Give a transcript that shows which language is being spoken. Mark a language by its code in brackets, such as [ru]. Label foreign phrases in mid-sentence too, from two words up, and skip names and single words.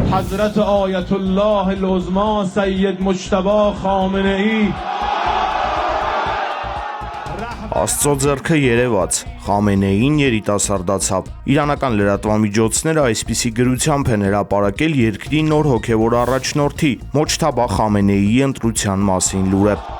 [fa] حضرت آیت الله العظما سید مجتبی خامنه ای [hy] Աստծո ձեռքը երևաց, Խամենեին երիտասարդացավ։ Իրանական լրատվամիջոցները այսպիսի գրությամբ են հրապարակել երկրի նոր հոգևոր առաջնորդի Մոջթաբա Խամենեիի ընտրության մասին լուրը։